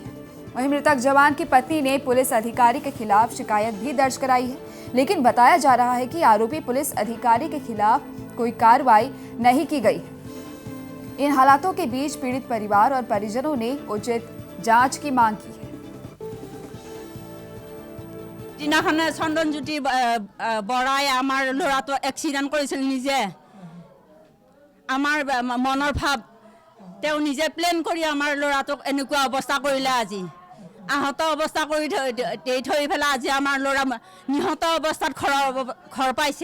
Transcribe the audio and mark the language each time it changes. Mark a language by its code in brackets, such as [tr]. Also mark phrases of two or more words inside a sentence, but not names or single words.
[hi] वहीं मृतक जवान की पत्नी ने पुलिस अधिकारी के खिलाफ शिकायत भी दर्ज कराई है, लेकिन बताया जा रहा है कि आरोपी पुलिस अधिकारी के खिलाफ कोई कार्रवाई नहीं की गई है। इन हालातों के बीच पीड़ित परिवार और परिजनों ने उचित जांच की मांग की है। [as] দিনাখনে চন্দন জ্যোতি বৰাই আমাৰ ল'ৰাটো এক্সিডেণ্ট কৰিছিল নিজে। আমাৰ মনৰ ভাৱ তেওঁ নিজে প্লেন কৰি আমাৰ ল'ৰাটোক এনেকুৱা অৱস্থা কৰিলে। আজি আহত অৱস্থা কৰি থৈ পেলাই আজি আমাৰ ল'ৰা নিহত অৱস্থাত ঘৰ পাইছে।